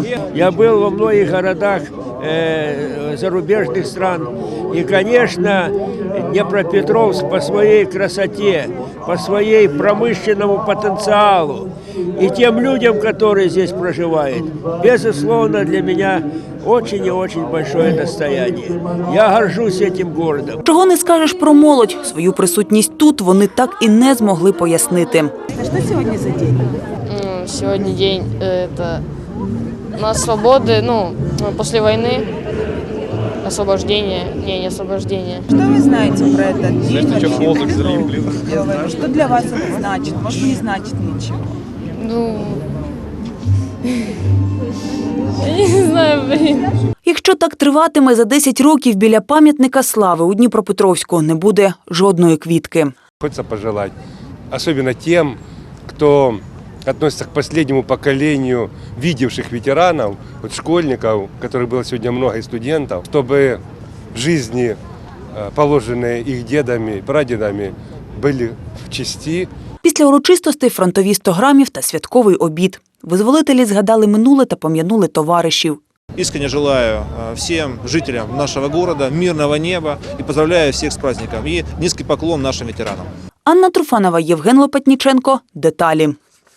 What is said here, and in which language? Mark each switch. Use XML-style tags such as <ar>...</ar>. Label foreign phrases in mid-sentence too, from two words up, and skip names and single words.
<uk>Я був у багатьох городах зарубіжних стран. І, звісно, Дніпропетровськ по своїй красоті, по своєму промышленному потенціалу і тим людям, які тут проживають, безусловно, для мене</uk> <ru>очень и очень большое достояние. Я горжусь этим городом.</ru> <uk>Чого не скажеш про молодь. Свою присутність тут вони так і не змогли пояснити. Що сьогодні за день? Сьогодні день у нас свободи, після війни.</uk> <ru>Освобождение, не освобождение. Что вы знаете про этот день? Что для вас это значит? Может, не значит ничего? Я не знаю,</ru> <uk>Якщо так триватиме, за 10 років біля пам'ятника слави у Дніпропетровську не буде жодної квітки.</uk> <ru>Хочется пожелать, особенно тем, кто относится к последнему поколению видевших ветеранов, вот школьников, которых было сегодня много, и студентов, чтобы жизни, положенные их дедами, прадедами, были в чести.</ru> <uk>Після урочистостей фронтові 100 грамів та святковий обід. Визволителі згадали минуле та пом'янули товаришів.</uk> <ru>Искренне желаю всем жителям нашего города мирного неба и поздравляю всех с праздником. И низкий поклон нашим ветеранам.</ru> <uk>Анна Труфанова, Євген Лопатніченко. Деталі.</uk>